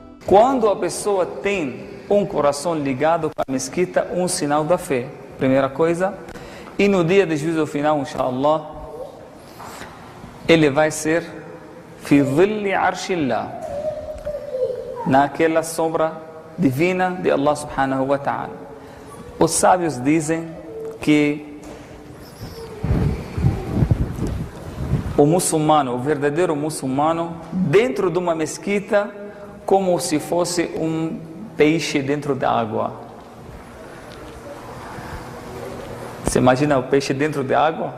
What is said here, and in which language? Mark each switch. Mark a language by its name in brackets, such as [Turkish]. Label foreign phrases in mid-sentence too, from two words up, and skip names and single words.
[Portuguese] Quando a pessoa tem um coração ligado com a mesquita, um sinal da fé, primeira coisa. E no dia de juízo final, inshallah, ele vai ser [Arabic] في ظل عرش الله, [Portuguese] naquela sombra divina de [Arabic] الله سبحانه وتعالى. [Portuguese] Os sábios dizem que o muçulmano, o verdadeiro muçulmano, dentro de uma mesquita, como se fosse um peixe dentro da água. Você imagina o peixe dentro da água?